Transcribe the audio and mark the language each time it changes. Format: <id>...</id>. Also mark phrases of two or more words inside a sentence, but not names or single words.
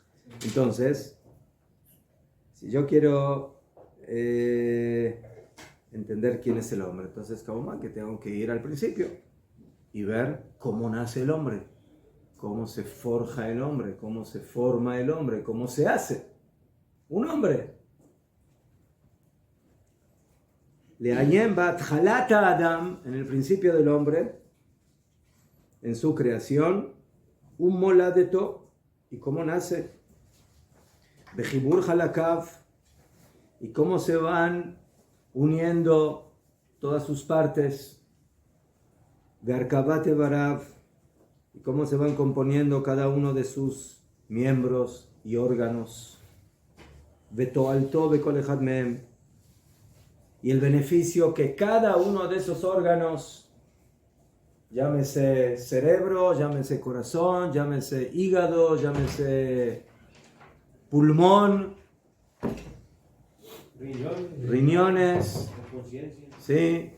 <es>Entonces, si yo quiero entender quién es el hombre, entonces, ¿cómo que tengo que ir al principio y ver cómo nace el hombre? Cómo se forja el hombre, cómo se forma el hombre, cómo se hace un hombre.</es> <he>לעיין בהתחלת אדם,</he> <es>en el principio del hombre, en su creación, un moladeto, y cómo nace,</es> <he>בחיבור חלקיו,</he> <es>y cómo se van uniendo todas sus partes,</es> <he>בהרכבת אבריו,</he> <es>y cómo se van componiendo cada uno de sus miembros y órganos,</es> <he>ותועלתו בכל אחד מהם,</he> <es>y el beneficio que cada uno de esos órganos, llámese cerebro, llámese corazón, llámese hígado, llámese pulmón, riñones, ¿sí?</es>